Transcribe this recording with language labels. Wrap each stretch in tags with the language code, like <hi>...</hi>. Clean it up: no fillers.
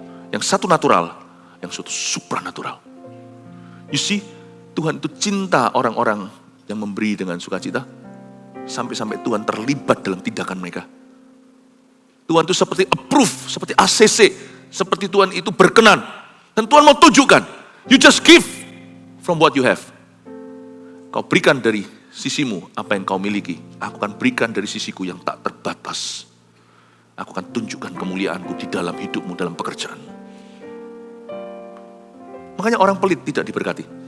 <id>Yang satu natural, yang satu supranatural.</id> <en>You see,</en> <id>Tuhan itu cinta orang-orang yang memberi dengan sukacita. Sampai-sampai Tuhan terlibat dalam tindakan mereka. Tuhan itu seperti approve, seperti ACC. Seperti Tuhan itu berkenan. Dan Tuhan mau tunjukkan.</id> <en>You just give from what you have.</en> <id>Kau berikan dari sisimu apa yang kau miliki. Aku akan berikan dari sisiku yang tak terbatas. Aku akan tunjukkan kemuliaanku di dalam hidupmu, dalam pekerjaan. Makanya orang pelit tidak diberkati.</id>